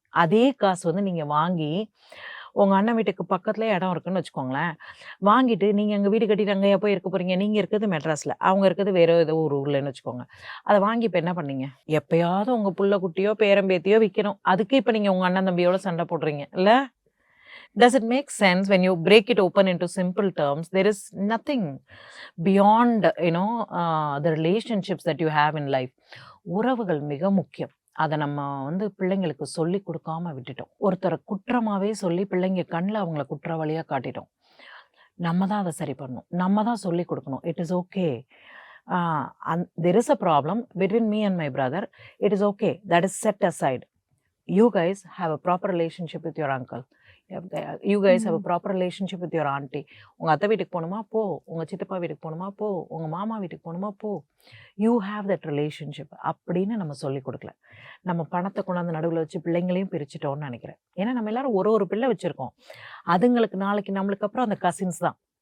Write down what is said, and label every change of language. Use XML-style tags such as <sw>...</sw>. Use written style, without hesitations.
<ta>அதே காசு வந்து நீங்க வாங்கி, உங்க அண்ணன் வீட்டுக்கு பக்கத்திலேயே இடம் இருக்குன்னு வச்சுக்கோங்களேன். வாங்கிட்டு நீங்க அங்க வீடு கட்டிட்டு அங்கேயா போய் இருக்க போறீங்க? நீங்க இருக்கிறது மெட்ராஸ்ல. அவங்க இருக்கிறது வேற ஏதோ ஒரு ஊர்லன்னு வச்சுக்கோங்க. அத வாங்கி இப்ப என்ன பண்ணீங்க? எப்பயாவது உங்க புள்ள குட்டியோ, பேரன் பேத்தியோ விக்கணும். அதுக்கு இப்ப நீங்க உங்க அண்ணன் தம்பியோட சண்டை போடுறீங்க. இல்ல?</ta> <en>Does it make sense when you break it open into simple terms? There is nothing beyond, the relationships that you have in life.</en> <ta>உறவுகள் மிக முக்கியம். அத நம்ம வந்து பிள்ளைங்களுக்கு சொல்லிக் குடுக்காம விட்டுட்டோம். ஒருத்தர குற்றமாவே சொல்லி பிள்ளைங்க கண்ல அவங்கள குற்றவாளியா காட்டிட்டோம். நம்ம தான் அத சரி பண்ணணும். நம்ம தான் சொல்லிக் குடுக்கணும்.</ta> <en>It is okay. there is a problem between me and my brother. It is okay. That is set aside. You guys have a proper relationship with your uncle. You guys have a proper relationship with your auntie.</en> <ta>உங்க அத்தை வீட்டுக்கு போணுமா போ. உங்க சித்தப்பா வீட்டுக்கு போணுமா போ. உங்க மாமா வீட்டுக்கு போணுமா போ.</ta> <en>You have that relationship.</en> <ta>அப்படின்னு நம்ம சொல்லிக் கொடுக்கல. நம்ம பணத்தை கொண்டாந்து நடுவுல வச்சு பிள்ளைங்களையும் பிரிச்சுட்டோம்னு நினைக்கிறேன். ஏன்னா நம்ம எல்லாரும் ஒரு பிள்ளை வச்சிருக்கோம். அதுங்களுக்கு நாளைக்கு நம்மளுக்கு அப்புறம் அந்த கசின்ஸ் தான்.</ta>